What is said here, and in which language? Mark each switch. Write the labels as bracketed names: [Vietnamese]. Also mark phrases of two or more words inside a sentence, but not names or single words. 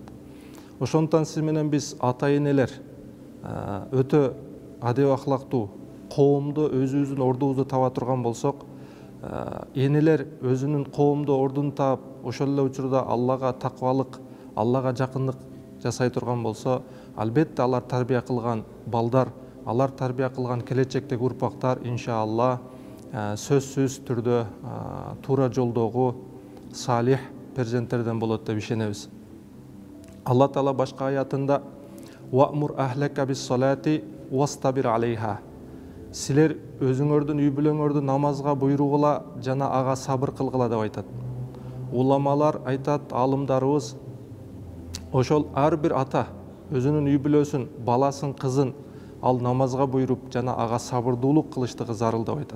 [Kyrgyz] Ошондуктан сиз менен биз ата энелер өтө адеп ахлактуу коомдо өзүбүздүн ордубузду таба турган болсок, энелер өзүнүн коомдо ордун таап, ошол эле учурда Аллага таквалык, Аллага жакындык жасай турган болсо, албетте алар тарбия кылган балдар, алар тарбия кылган келечектеги урпактар иншаалла сөзсүз түрдө туура жолдогу салих перзенттерден болот деп ишенебиз. Алла таала башка аятында [Arabic] «وأمر أهلك بالصلاة واصطبر عليها». [Kyrgyz] Силер өзүңөрдүн үй бүлөңөрдү намазга буйругула жана ага сабыр кылгыла деп айтат. Уламалар айтат, алымдарыбыз, ошол ар бир ата өзүнүн үй бүлөсүн, баласын, кызын ал намазга буйруп жана ага сабырдуулук кылыштыгы зарыл деп айтат.